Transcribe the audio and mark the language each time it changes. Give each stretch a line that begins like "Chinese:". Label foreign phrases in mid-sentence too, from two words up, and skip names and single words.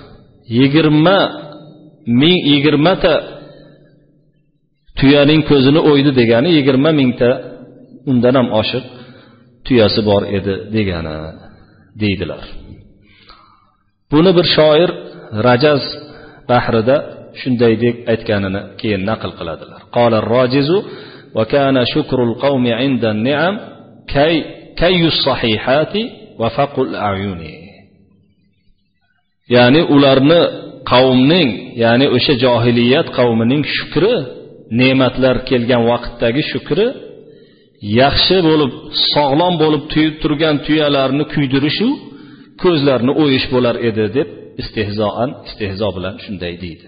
Uzbek: 20 ta tuyaning ko'zini o'ydi degani 20 mingta undan ham oshiq tuyasi bor edi degani deydilar. Buni bir shoir Rajaz bahrida shunday deb aytganini keyin naql qiladilar.
Arabic: قال الراجز وكان شكر القوم عند النعم كي الصحيحة وفقء الأعين.
Uzbek: Ya'ni ularni qavmning, ya'ni o'sha jahiliyat qavmining shukri, ne'matlar kelgan vaqtdagi shukri yaxshi bo'lib, sog'lom bo'lib tuyib turgan tuyalarni kuydirishu, ko'zlarini o'yish bo'lar edi deb istehzo bilan shunday deydi.